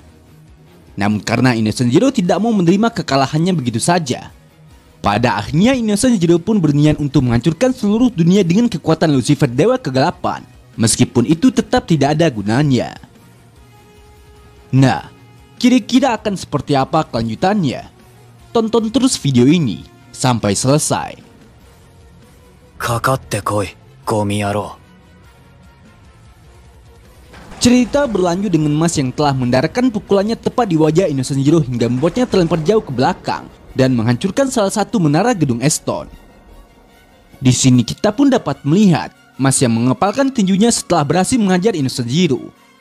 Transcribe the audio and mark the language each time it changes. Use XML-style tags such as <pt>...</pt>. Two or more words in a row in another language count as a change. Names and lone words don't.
<id>Namun karena Innocent Zero tidak mau menerima kekalahannya begitu saja, pada akhirnya Innocent Zero pun berniat untuk menghancurkan seluruh dunia dengan kekuatan Lucifer Dewa Kegelapan, meskipun itu tetap tidak ada gunanya. Nah, kira-kira akan seperti apa kelanjutannya? Tonton terus video ini sampai selesai.</id> <ja>かかってこい、ゴミ野郎。</ja> <id>Cerita berlanjut dengan Mas yang telah mendaratkan pukulannya tepat di wajah Innocent Zero hingga membuatnya terlempar jauh ke belakang dan menghancurkan salah satu menara gedung Eston. Di sini kita pun dapat melihat Mas yang mengepalkan tinjunya setelah berhasil mengajar Innocent Zero.</id>